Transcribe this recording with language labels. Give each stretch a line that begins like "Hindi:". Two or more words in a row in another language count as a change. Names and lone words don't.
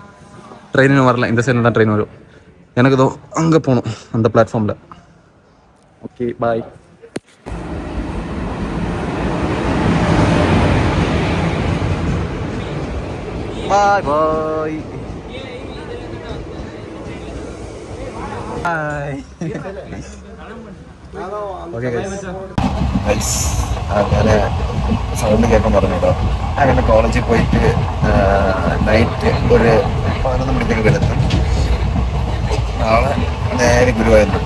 Tamil: ட்ரெயினும் வரல, இந்த சைடில் தான் ட்ரெயின் வரும். எனக்கு இதோ அங்கே போகணும் அந்த பிளாட்ஃபார்மில்.
English: Okay bye. Bye bye bye. okay guys,
Malayalam: അങ്ങനെ സൗണ്ട് കേൾക്കാൻ പറഞ്ഞല്ലോ. അങ്ങനെ കോളേജിൽ പോയിട്ട് നൈറ്റ് ഒരു 11 മണിക്കൊക്കെ എത്തും. നാളെ നേരെ ഗുരുവായൂരിലുണ്ട്.